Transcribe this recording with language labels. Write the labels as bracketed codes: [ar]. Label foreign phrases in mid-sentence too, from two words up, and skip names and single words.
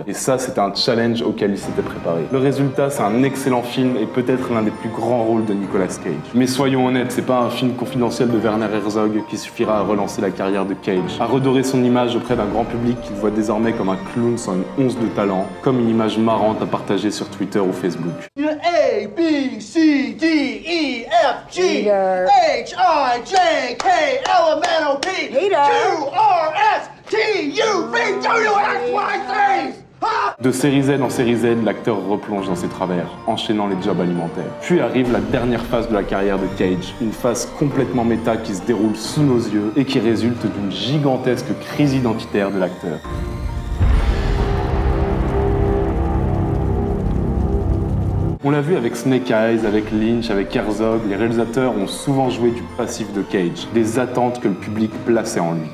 [fr] Et ça, c'était un challenge auquel il s'était préparé. Le résultat, c'est un excellent film et peut-être l'un des plus grands rôles de Nicolas Cage. Mais soyons honnêtes, c'est pas un film confidentiel de Werner Herzog qui suffira à relancer la carrière de Cage, à redorer son image auprès d'un grand public qu'il voit désormais comme un clown sans une once de talent, comme une image marrante à partager sur Twitter ou Facebook. A, B, C, D, E, F, G, H, I, J, K, L, M, N, O, P, Q, R, S, T, U, V, W, X, Y, Z. De série Z en série Z, l'acteur replonge dans ses travers, enchaînant les jobs alimentaires. Puis arrive la dernière phase de la carrière de Cage, une phase complètement méta qui se déroule sous nos yeux et qui résulte d'une gigantesque crise identitaire de l'acteur. On l'a vu avec Snake Eyes, avec Lynch, avec Herzog, les réalisateurs ont souvent joué du passif de Cage, des attentes que le public plaçait en lui.